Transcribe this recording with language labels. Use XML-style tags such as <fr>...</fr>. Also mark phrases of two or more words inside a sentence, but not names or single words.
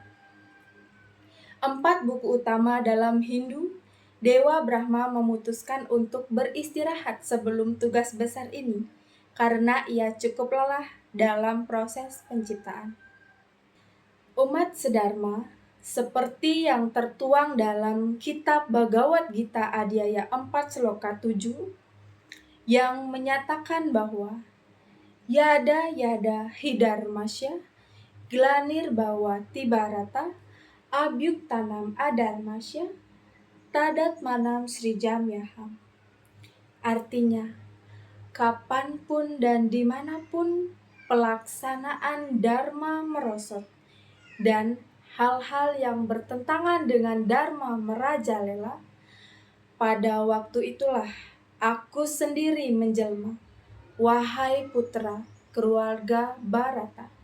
<id>4 buku utama dalam Hindu, Dewa Brahma memutuskan untuk beristirahat sebelum tugas besar ini karena ia cukup lelah dalam proses penciptaan. Umat sedharma, seperti yang tertuang dalam kitab Bhagavad Gita Adhyaya 4 Sloka 7, yang menyatakan bahwa</id> <sa>Yada yada hidarmasya, glanir bhawati bharata, Abyuk tanam adarmasya, tadat manam srijamyaham.</sa> <id>Artinya, kapanpun dan dimanapun pelaksanaan dharma merosot dan hal-hal yang bertentangan dengan dharma merajalela, pada waktu itulah aku sendiri menjelma, wahai putra keluarga Bharata.</id>